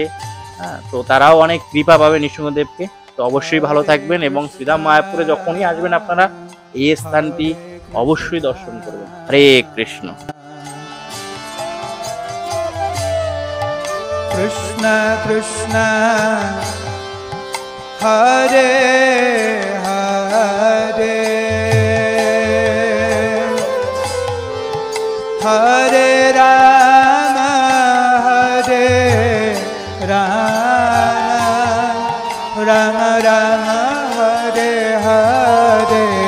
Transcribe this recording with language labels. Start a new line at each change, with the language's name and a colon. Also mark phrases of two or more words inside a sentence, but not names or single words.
Bangla: তো তারাও অনেক কৃপা পাবে নৃসিংহদেবকে। তো অবশ্যই ভালো থাকবেন এবং শ্রীধাম মায়াপুরে যখনই আসবেন, আপনারা এই স্থানটি অবশ্যই দর্শন করবেন। হরে কৃষ্ণ। কৃষ্ণ কৃষ্ণ হরে হরে হরে রাম হরে রাম রাম রাম হরে হরে